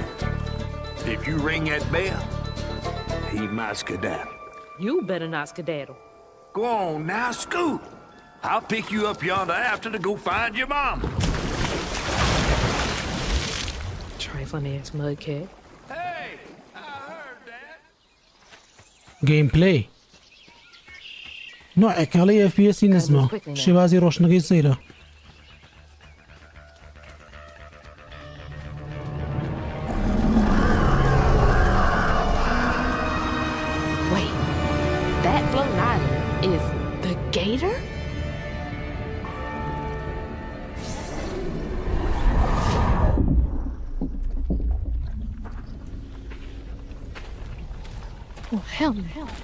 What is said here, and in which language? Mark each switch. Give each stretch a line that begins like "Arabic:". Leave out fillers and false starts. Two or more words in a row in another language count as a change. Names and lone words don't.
English: If you ring that bell, he might skedaddle. You better not skedaddle. Go on now, scoot. I'll pick you up yonder after to go find your mom. Trifling ass mudcat. Hey, I heard that.
Central Kurdish: گەیمپلەی نوعێکاڵی FPS نزمە شێوازی ڕۆشنەکەی سەیرە
English: Wait, that floating island is the gator? Oh, hell no.